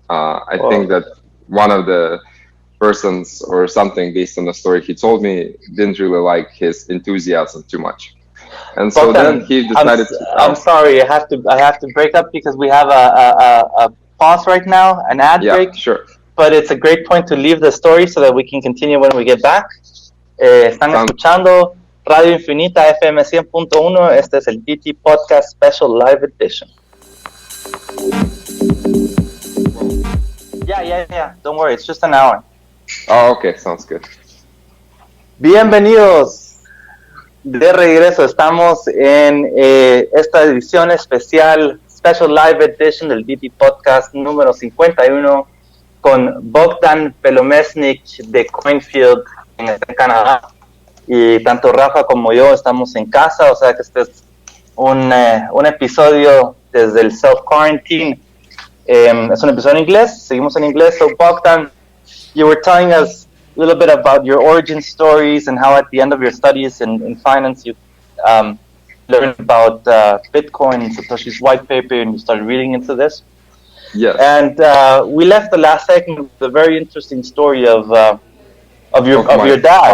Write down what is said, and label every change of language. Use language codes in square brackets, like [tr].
[en] I think that one of the persons or something based on the story he told me didn't really like his enthusiasm too much. And so then he decided I'm sorry, I have to break up because we have a pause right now, an ad break. Sure. But it's a great point to leave the story so that we can continue when we get back. [es] Están escuchando Radio Infinita FM 100.1. Este es el DT Podcast Special Live Edition. [en] Yeah. Don't worry, it's just an hour. Oh, okay, sounds good. [es] Bienvenidos de regreso. Estamos en esta edición especial, Special Live Edition del DT Podcast número 51 con Bogdan Belomestnykh de Coinfield en Canadá. Y tanto Rafa como yo estamos en casa, o sea que este es un episodio desde el self-quarantine. Es un episodio en inglés, seguimos en inglés. [en] So Bogdan, you were telling us a little bit about your origin stories and how at the end of your studies in finance you learned about Bitcoin, Satoshi's white paper, and you started reading into this. Yes. And we left the last segment with a very interesting story of your dad.